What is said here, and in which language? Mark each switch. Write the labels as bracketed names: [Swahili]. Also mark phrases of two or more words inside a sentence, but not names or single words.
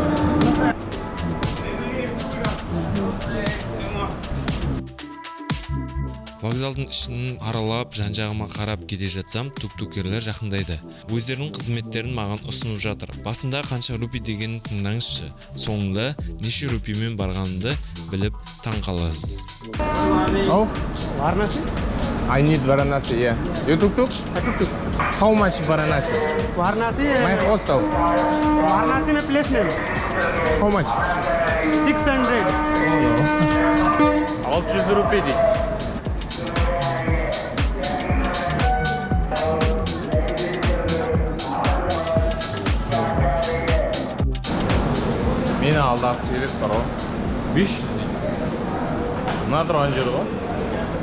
[Kazakh] Вокзалдың ішін аралап, жан-жағыма қарап кете жатсам, тук-тукерлер жақындайды. Өздерінің қызметтерін маған ұсынып жатыр. Басында қанша рупи дегенін тыңдаңызшы. Соңында неше рупимен барғанымды біліп таң қаласыз. Oh, [English] Varanasi? I need Varanasi, yeah. You tuk-tuk? Tuk-tuk. How much Varanasi? Varanasi? My hostel. Varanasi में place name. How much? 600. [Kazakh] 600 рупий дейді. Мені алдағы сирет бар ғой. 500 дейді. Мына тұрған жер ғой.